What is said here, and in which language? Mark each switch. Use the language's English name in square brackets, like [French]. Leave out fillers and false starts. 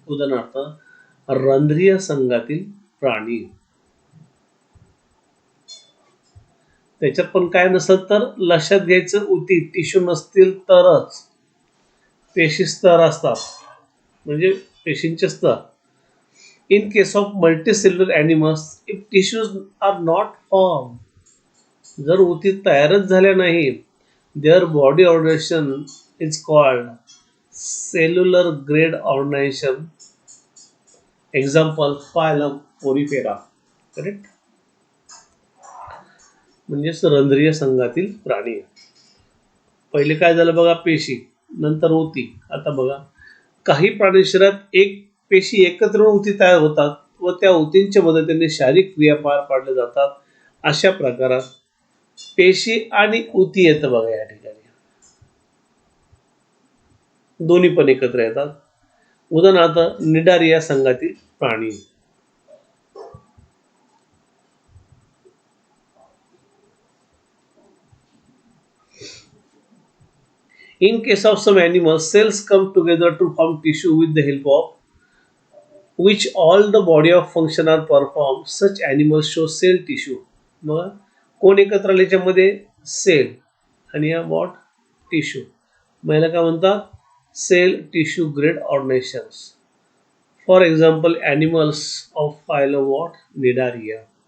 [Marathi] उदाहरणार्थ रंध्रीय संघातील प्राणी. त्याच्यात पण काय नसलं तर लक्षात घ्यायचं, ऊती टिश्यू नसतील तरच पेशी स्तर असतात, म्हणजे पेशींचे स्तर. [English] In case of multicellular animals, if tissues are not formed, [Marathi] जर ऊती तयारच झाल्या नाही, [English] their body organization is called cellular grade organization. Example, phylum Porifera. [Marathi] Correct, म्हणजेच रंध्रीय संघातील प्राणी. पहिले काय झालं बघा, पेशी, नंतर ऊती. आता बघा, काही प्राणी शरीरात एक पेशी एकत्र ऊती तयार होतात व त्या ऊतींच्या मदतीने शारीरिक क्रिया पार पाडल्या जातात. अशा प्रकारात पेशी आणि ऊती येतं बघा, या ठिकाणी दोन्ही पण एकत्र येतात. उदाहरणार्थ निडारिया संघातील प्राणी. [English] In case of some animals, cells come together to form tissue with the help of which all the body of function are performed. Such animals show cell tissue. [Marathi] मग कोण एकत्र आले याच्यामध्ये, सेल आणि या वॉट, टिश्यू. मला काय म्हणतात, [English] Cell tissue grade organisations. For example animals of phylum what, Cnidaria.